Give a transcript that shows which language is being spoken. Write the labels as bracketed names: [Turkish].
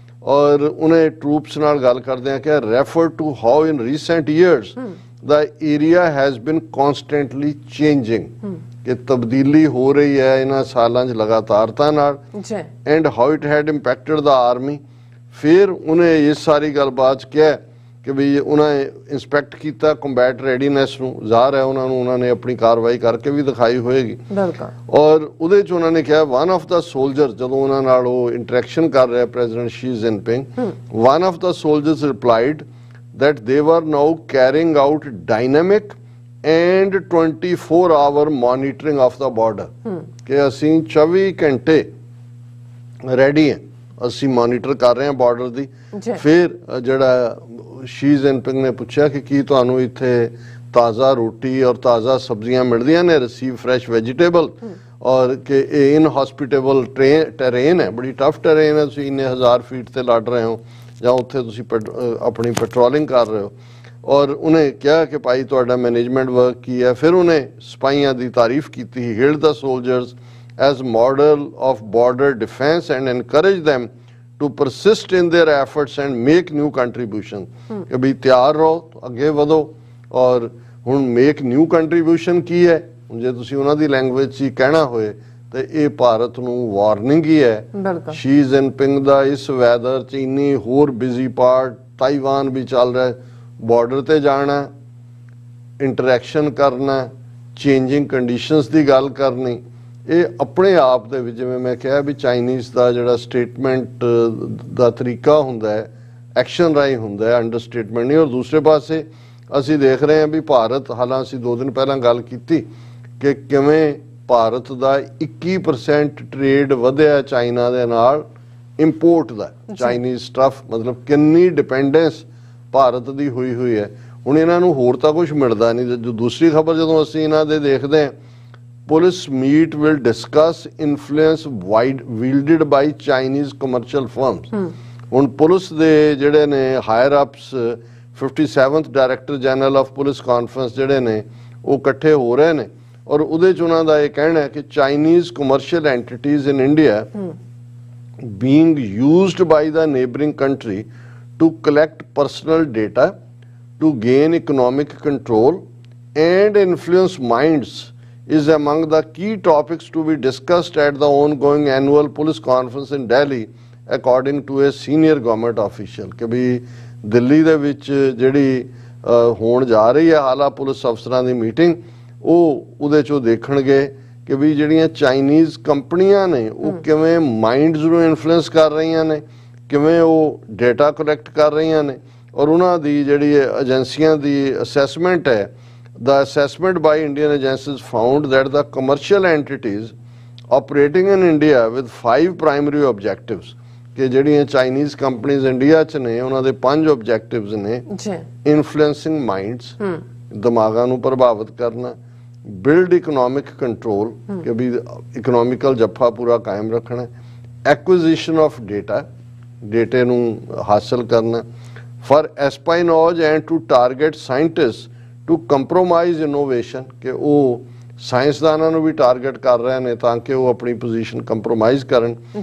[Punjabi] ਔਰ ਉਹਨੇ ਟਰੂਪਸ ਨਾਲ ਗੱਲ ਕਰਦੇ ਆ ਕਿ [English] refer to how in recent years the area has been constantly changing, [Punjabi] ਕਿ ਤਬਦੀਲੀ ਹੋ ਰਹੀ ਹੈ ਇਹਨਾਂ ਸਾਲਾਂ 'ਚ ਲਗਾਤਾਰਤਾ ਨਾਲ, [English] and how it had impacted the army। [Punjabi] ਫਿਰ ਉਹਨੇ ਇਸ ਸਾਰੀ ਗੱਲਬਾਤ 'ਚ ਕਿਹਾ ਕਿ ਵੀ ਉਹਨਾਂ ਨੇ ਇੰਸਪੈਕਟ ਕੀਤਾ ਕੰਬੈਟ ਰੈਡੀਨੈਸ ਨੂੰ, ਜ਼ਾਹਰ ਹੈ ਉਹਨਾਂ ਨੇ ਆਪਣੀ ਕਾਰਵਾਈ ਕਰਕੇ ਵੀ ਦਿਖਾਈ ਹੋਏਗੀ। ਔਰ ਉਹਦੇ 'ਚ ਉਹਨਾਂ ਨੇ ਕਿਹਾ [English] one of the soldiers, [Punjabi] ਜਦੋਂ ਉਹਨਾਂ ਨਾਲ ਉਹ ਇੰਟਰੈਕਸ਼ਨ ਕਰ ਰਿਹਾ president Shri Jinping, [English] one of the soldiers replied that they were now carrying out dynamic and 24-hour monitoring of the border, [Punjabi] ਕਿ ਅਸੀਂ 24 ਘੰਟੇ ਰੈਡੀ ਹੈ, ਅਸੀਂ ਮੋਨੀਟਰ ਕਰ ਰਹੇ ਹਾਂ ਬਾਰਡਰ ਦੀ। ਫਿਰ ਜਿਹੜਾ ਸ਼ੀ ਜਿਨਪਿੰਗ ਨੇ ਪੁੱਛਿਆ ਕਿ ਕੀ ਤੁਹਾਨੂੰ ਇੱਥੇ ਤਾਜ਼ਾ ਰੋਟੀ ਔਰ ਤਾਜ਼ਾ ਸਬਜ਼ੀਆਂ ਮਿਲਦੀਆਂ ਨੇ, [English] receive fresh vegetable, [Punjabi] ਔਰ ਕਿ ਇਹ ਇਨਹੋਸਪਿਟੇਬਲ ਟਰੇਨ ਹੈ, ਬੜੀ ਟਫ ਟਰੇਨ ਹੈ, ਤੁਸੀਂ ਇੰਨੇ 1000 ਫੀਟ ਤੇ ਲੜ ਰਹੇ ਹੋ ਜਾਂ ਉੱਥੇ ਤੁਸੀਂ ਆਪਣੀ ਪੈਟਰੋਲਿੰਗ ਕਰ ਰਹੇ ਹੋ। ਔਰ ਉਹਨੇ ਕਿਹਾ ਕਿ ਭਾਈ ਤੁਹਾਡਾ ਮੈਨੇਜਮੈਂਟ ਵਰਕ ਕੀ ਹੈ। ਫਿਰ ਉਹਨੇ ਸਿਪਾਹੀਆਂ ਦੀ ਤਾਰੀਫ ਕੀਤੀ, [English] held the soldiers as model of border defense and encourage them to persist in their efforts and make new contribution [Punjabi] ਕਿ ਵੀ ਤਿਆਰ ਰਹੋ, ਅੱਗੇ ਵਧੋ। ਔਰ ਹੁਣ [English] make new contribution [Punjabi] ਕੀ ਹੈ, ਜੇ ਤੁਸੀਂ ਉਹਨਾਂ ਦੀ ਲੈਂਗੁਏਜ 'ਚ ਹੀ ਕਹਿਣਾ ਹੋਏ ਤੇ ਇਹ ਭਾਰਤ ਨੂੰ ਵਾਰਨਿੰਗ ਹੀ ਹੈ। ਸ਼ੀ ਜਿਨਪਿੰਗ ਦਾ ਇਸ ਵੈਦਰ 'ਚ ਇੰਨੀ ਹੋਰ ਬਿਜ਼ੀ ਪਾਰਟ, ਤਾਈਵਾਨ ਵੀ ਚੱਲ ਰਿਹਾ, ਬਾਰਡਰ ਤੇ ਜਾਣਾ, ਇੰਟਰੈਕਸ਼ਨ ਕਰਨਾ, ਚੇਂਜਿੰਗ ਕੰਡੀਸ਼ਨਸ ਦੀ ਗੱਲ ਕਰਨੀ, ਇਹ ਆਪਣੇ ਆਪ ਦੇ ਵਿੱਚ ਜਿਵੇਂ ਮੈਂ ਕਿਹਾ ਵੀ ਚਾਈਨੀਜ਼ ਦਾ ਜਿਹੜਾ ਸਟੇਟਮੈਂਟ ਦਾ ਤਰੀਕਾ ਹੁੰਦਾ ਹੈ, ਐਕਸ਼ਨ ਰਾਹੀਂ ਹੁੰਦਾ ਹੈ, ਅੰਡਰਸਟੇਟਮੈਂਟ ਨਹੀਂ। ਔਰ ਦੂਸਰੇ ਪਾਸੇ ਅਸੀਂ ਦੇਖ ਰਹੇ ਹਾਂ ਵੀ ਭਾਰਤ, ਹਾਲਾਂਕਿ ਅਸੀਂ 2 ਦਿਨ ਪਹਿਲਾਂ ਗੱਲ ਕੀਤੀ ਕਿ ਕਿਵੇਂ ਭਾਰਤ ਦਾ 21% ਟ੍ਰੇਡ ਵਧਿਆ ਚਾਈਨਾ ਦੇ ਨਾਲ ਇੰਪੋਰਟ ਦਾ, ਚਾਈਨੀਜ਼ ਸਟਫ, ਮਤਲਬ ਕਿੰਨੀ ਡਿਪੈਂਡੈਂਸ ਭਾਰਤ ਦੀ ਹੋਈ ਹੈ। ਹੁਣ ਇਹਨਾਂ ਨੂੰ ਹੋਰ ਤਾਂ ਕੁਝ ਮਿਲਦਾ ਨਹੀਂ। ਜੋ ਦੂਸਰੀ ਖਬਰ ਜਦੋਂ ਅਸੀਂ ਇਹਨਾਂ ਦੇ ਦੇਖਦੇ ਹਾਂ, [English] police meet will discuss influence wielded by Chinese commercial firms। [Punjabi] ਹੁਣ ਪੁਲਿਸ ਦੇ ਜਿਹੜੇ ਨੇ hire ups 57th director general of police conference ਜਿਹੜੇ ਨੇ ਉਹ ਇਕੱਠੇ ਹੋ ਰਹੇ ਨੇ, ਔਰ ਉਹਦੇ 'ਚ ਉਹਨਾਂ ਦਾ ਇਹ ਕਹਿਣਾ ਹੈ ਕਿ [English] Chinese commercial entities in India being used by the neighboring country to collect personal data to gain economic control and influence minds is among the key topics to be discussed at the ongoing annual police conference in Delhi, according to a senior government official। [Punjabi] ਕਿ ਵੀ ਦਿੱਲੀ ਦੇ ਵਿੱਚ ਜਿਹੜੀ ਹੋਣ ਜਾ ਰਹੀ ਹੈ ਹਾਲਾ police ਅਫਸਰਾਂ ਦੀ meeting, ਉਹ ਉਹਦੇ 'ਚੋਂ ਦੇਖਣਗੇ ਕਿ ਵੀ ਜਿਹੜੀਆਂ ਚਾਈਨੀਜ਼ ਕੰਪਨੀਆਂ ਨੇ ਉਹ ਕਿਵੇਂ ਮਾਈਂਡਸ ਨੂੰ ਇਨਫਲੂਐਂਸ ਕਰ ਰਹੀਆਂ ਨੇ, ਕਿਵੇਂ ਉਹ ਡੇਟਾ ਕਲੈਕਟ ਕਰ ਰਹੀਆਂ ਨੇ, ਔਰ ਉਹਨਾਂ ਦੀ ਜਿਹੜੀ ਏਜੰਸੀਆਂ ਦੀ ਅਸੈਸਮੈਂਟ ਹੈ। [English] The assessment by Indian agencies found that the commercial entities operating in India with 5 primary objectives, [Punjabi] ਕਿ ਜਿਹੜੀਆਂ ਚਾਈਨੀਜ਼ ਕੰਪਨੀਜ਼ ਇੰਡੀਆ 'ਚ ਨੇ ਉਹਨਾਂ ਦੇ 5 objectives ਨੇ। [English] influencing minds, [Punjabi] ਦਿਮਾਗਾਂ ਨੂੰ ਪ੍ਰਭਾਵਿਤ ਕਰਨਾ, [English] build economic control, [Punjabi] ਕਿ ਵੀ ਇਕਨੋਮਿਕਲ ਜੱਫਾ ਪੂਰਾ ਕਾਇਮ ਰੱਖਣਾ, [English] acquisition of data, [Punjabi] ਡੇਟੇ ਨੂੰ ਹਾਸਲ ਕਰਨਾ, [English] for espionage and to target scientist to compromise innovation, [Punjabi] ਕਿ ਉਹ ਸਾਇੰਸਦਾਨਾਂ ਨੂੰ ਵੀ ਟਾਰਗੇਟ ਕਰ ਰਹੇ ਨੇ ਤਾਂ ਕਿ ਉਹ ਆਪਣੀ ਪੋਜੀਸ਼ਨ ਕੰਪਰੋਮਾਈਜ਼ ਕਰਨ।